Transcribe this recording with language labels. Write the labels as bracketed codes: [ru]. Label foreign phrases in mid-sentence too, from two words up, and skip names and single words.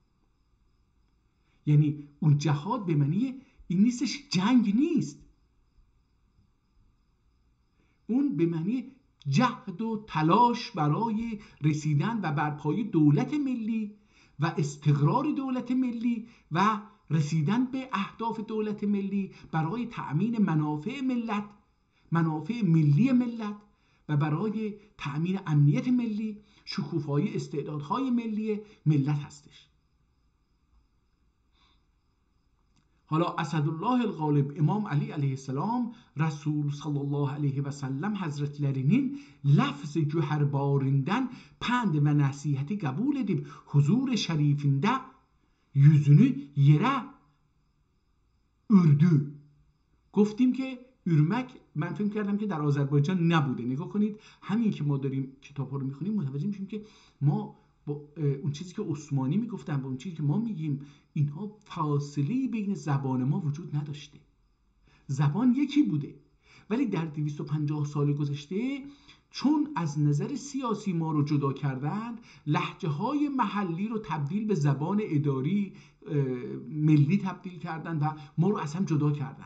[fa] یعنی اون جهاد به معنی این نیستش، جنگ نیست، اون به معنی جهد و تلاش برای رسیدن و برپایی دولت ملی و استقرار دولت ملی و رسیدن به اهداف دولت ملی برای تأمین منافع ملت، منافع ملی ملت و برای تأمین امنیت ملی، شکوفایی استعدادهای ملی ملت هستش. [tr] حالا اسدالله الغالب، امام علی [ar] علیه السلام، [tr] رسول [ar] صلی الله علیه و سلم [tr] hazretlerinin lafz cüherbarinden pend ve nasihati kabul edip huzur şerifinde yüzünü yere ürdü. [fa] گفتیم که ürmek، من فکر کردم که در آذربایجان نبوده. نگاه کنید، همین که ما داریم کتاب ها رو میخونیم متوجه میشیم که ما با اون چیزی که عثمانی میگفتن با اون چیزی که ما میگیم، اینها فاصله بین زبان ما وجود نداشته. زبان یکی بوده، ولی در 250 سال گذشته چون از نظر سیاسی ما رو جدا کردند، لهجه های محلی رو تبدیل به زبان اداری ملی تبدیل کردن و ما رو از هم جدا کردن.